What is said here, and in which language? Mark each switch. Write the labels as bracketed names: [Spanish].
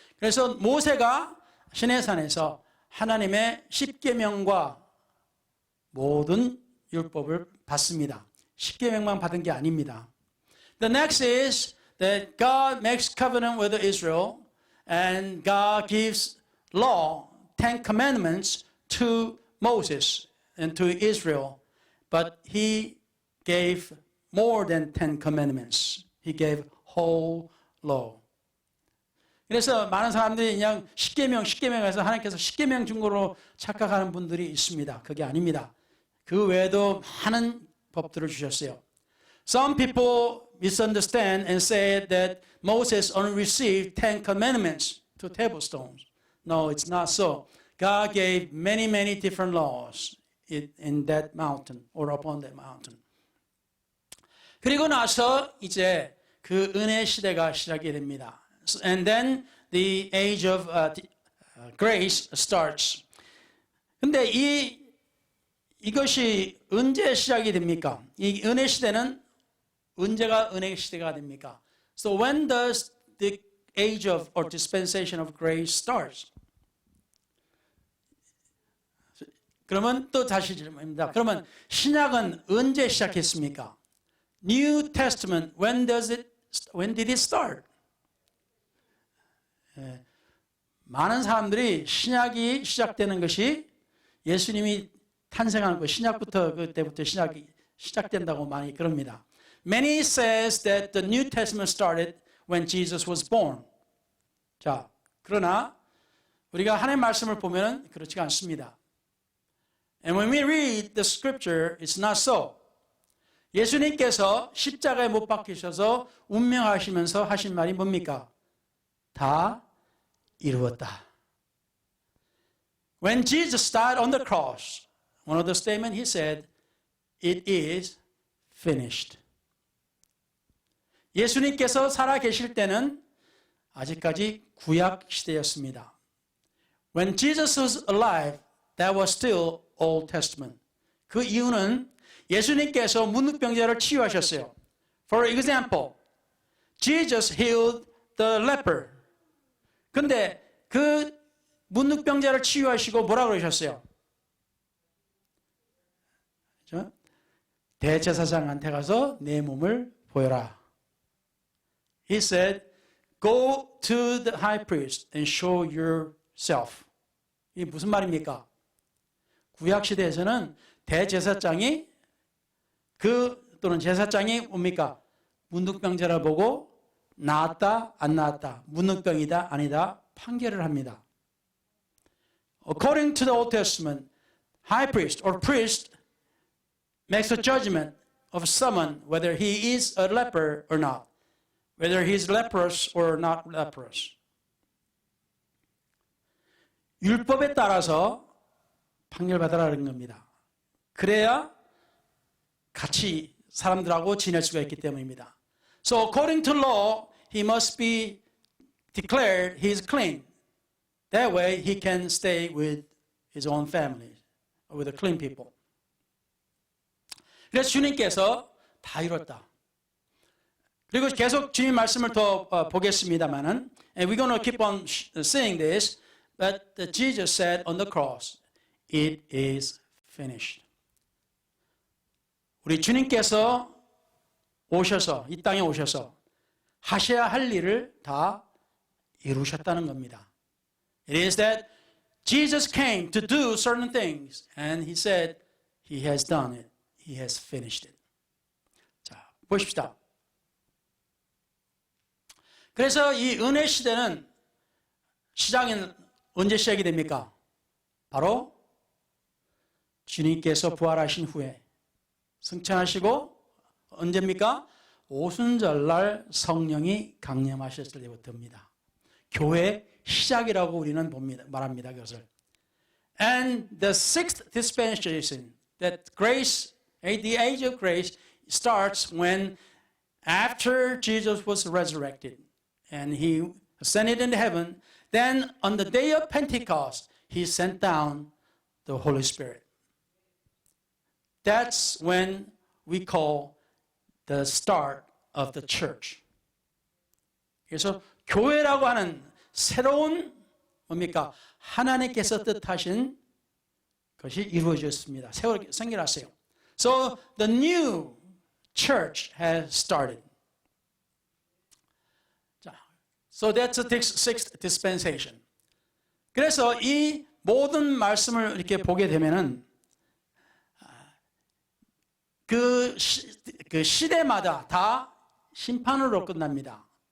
[Korean] 그래서 모세가 시내산에서 하나님의 십계명과 모든 율법을 받습니다. 십계명만 받은 게 아닙니다. [English] The next is that God makes covenant with Israel and God gives law, 10 commandments to Moses and to Israel. But he gave more than 10 commandments. He gave whole law. [Korean] 그래서 많은 사람들이 그냥 십계명에서 하나님께서 십계명 준 거로 착각하는 분들이 있습니다. 그게 아닙니다. 그 외에도 많은 법들을 주셨어요. [English] Some people misunderstand and say that Moses only received 10 commandments to tablesstones. No, it's not so. God gave many, many different laws in that mountain or upon that mountain. [Korean] 그리고 나서 이제 그 은혜 시대가 시작이 됩니다. [English] And then the age of grace starts. [Korean] 근데 이것이 언제 시작이 됩니까? 이 은혜 시대는 언제가 은혜의 시대가 됩니까? [English] So when does the age of or dispensation of grace starts? [Korean] 그러면 또 다시 질문입니다. 그러면 신약은 언제 시작했습니까? [English] New Testament, when did it start? [Korean] 예, 많은 사람들이 신약이 시작되는 것이 예수님이 탄생하는 것, 신약부터 그때부터 신약이 시작된다고 많이 그럽니다. [English] Many says that the New Testament started when Jesus was born. [Korean] 자, 그러나 우리가 하나님의 말씀을 보면 그렇지가 않습니다. [English] And when we read the scripture, it's not so. [Korean] 예수님께서 십자가에 못 박히셔서 운명하시면서 하신 말이 뭡니까? 다 이루었다. [English] When Jesus died on the cross, one of the statements he said, it is finished. [Korean] 예수님께서 살아 계실 때는 아직까지 구약 시대였습니다. [English] When Jesus was alive, that was still Old Testament. [Korean] 그 이유는 예수님께서 문둥병자를 치유하셨어요. [English] For example, Jesus healed the leper. [Korean] 근데 그 문둥병자를 치유하시고 뭐라고 그러셨어요? 그렇죠? 대제사장한테 가서 내 몸을 보여라. [English] He said, go to the high priest and show yourself. [Korean] 이게 무슨 말입니까? 구약 시대에서는 대제사장이 또는 제사장이 뭡니까? 문둥병자를 보고 나았다 안 나았다, 문둥병이다 아니다 판결을 합니다. [English] According to the Old Testament, high priest or priest makes a judgment of someone whether he is a leper or not, whether he is leprous or not leprous. [Korean] 율법에 따라서 판결받으라는 겁니다. 그래야 같이 사람들하고 지낼 수가 있기 때문입니다. [English] So according to law, he must be declared he is clean. That way he can stay with his own family, with the clean people. [Korean] 그래서 주님께서 다 이뤘다. 그리고 계속 주님 말씀을 더 보겠습니다만은, [English] and we're going to keep on saying this, but Jesus said on the cross, it is finished. [Korean] 우리 주님께서 오셔서 이 땅에 오셔서 하셔야 할 일을 다 이루셨다는 겁니다. [English] It is that Jesus came to do certain things and he said he has done it. He has finished it. [Korean] 자, 보십시다. 그래서 이 은혜 시대는 시작은 언제 시작이 됩니까? 바로 주님께서 부활하신 후에 승천하시고 언제입니까? 오순절날 성령이 강림하셨을 때부터입니다. 교회 시작이라고 우리는 말합니다. 그것을. [English] And the sixth dispensation, that grace, the age of grace, starts when after Jesus was resurrected and he ascended into heaven, then on the day of Pentecost, he sent down the Holy Spirit. That's when we call the start of the church. [Korean] 그래서 교회라고 하는 새로운 뭡니까? 하나님께서 뜻하신 것이 이루어졌습니다. 생겨났어요. [English] So the new church has started. 자, so that's the sixth dispensation. [Korean] 그래서 이 모든 말씀을 이렇게 보게 되면은 그 시대마다 다 심판으로 끝납니다.